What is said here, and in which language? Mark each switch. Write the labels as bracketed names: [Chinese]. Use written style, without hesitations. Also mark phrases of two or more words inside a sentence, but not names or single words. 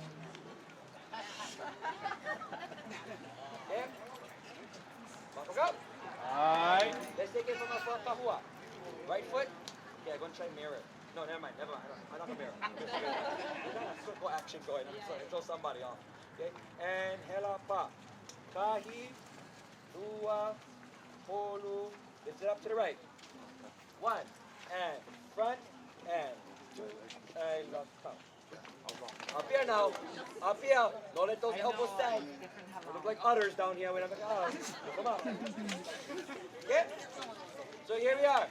[English] Okay? Go. Alright. Let's take it from the front kahua. Right foot. Okay, I'm going to try mirror. No, never mind. I'm not going to mirror. There's not a circle action going on. So throw somebody off. Okay? And hela pa. [Hawaiian] Kahi, ua, holu. [English] Lift it up to the right. 1 and front and 2 and left. now. Up here. Don't let those elbows sag. They look like udders down here when I'm like, oh, come on. Okay? So here we are.